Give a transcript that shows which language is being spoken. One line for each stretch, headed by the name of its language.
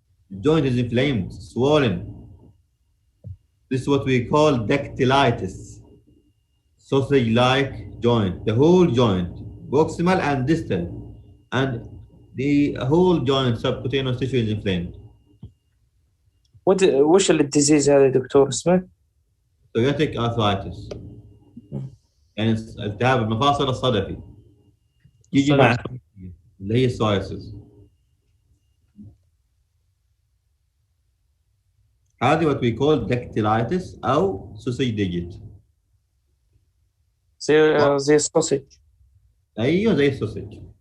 English: The joint is inflamed, swollen. This is what we call dactylitis. Sausage-like joint, the whole joint, proximal and distal, and the whole joint subcutaneous tissue is inflamed.
Arabic: وش الديزيز هذا يا دكتور اسمه؟
English: Psoriatic arthritis.
Arabic: يعني التهاب المفاصل الصدفي. يجي مع اللي هي السورايسيس.
English: هذه what we call dactylitis أو sausage digit.
Arabic: زي السوسج. ايوه زي السوسج.